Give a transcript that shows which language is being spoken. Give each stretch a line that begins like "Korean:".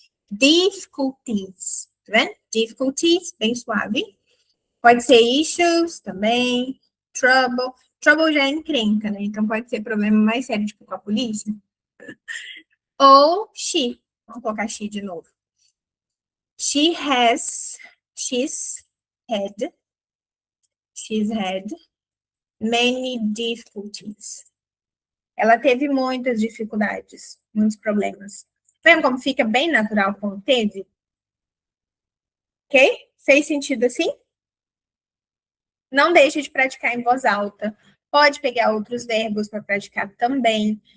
Portuguese: Difficulties, tá vendo? Difficulties, bem suave. Pode ser issues também, trouble. Trouble já é encrenca, né? Então pode ser problema mais sério, tipo com a polícia. Ou she. Vamos colocar she de novo.
English: She's had many difficulties.
Portuguese: Ela teve muitas dificuldades, muitos problemas. Vendo como fica bem natural com teve? Ok? Fez sentido assim? Não deixe de praticar em voz alta. Pode pegar outros verbos para praticar também.